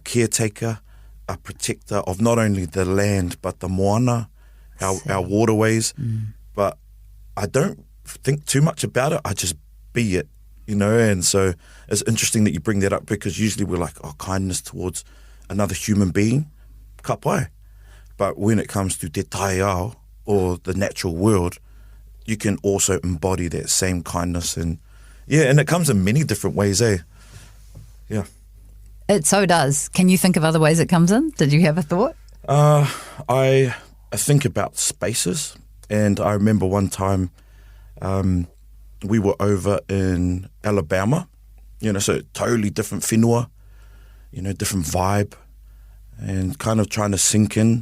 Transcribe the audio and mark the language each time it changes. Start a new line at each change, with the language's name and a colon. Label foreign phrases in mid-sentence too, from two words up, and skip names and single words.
English: caretaker, a protector of not only the land but the moana, our waterways. But I don't think too much about it. I just be it, and so it's interesting that you bring that up, because usually we're like, oh, kindness towards another human being,
Māori: ka pai.
English: But when it comes to
Māori: te tai ao,
English: or the natural world, you can also embody that same kindness. And it comes in many different ways, Yeah. It so does. Can you think of other ways it comes in? Did you have a thought? I think about spaces, and I remember one time we were over in Alabama, so totally different whenua, different vibe, and kind of trying to sink in.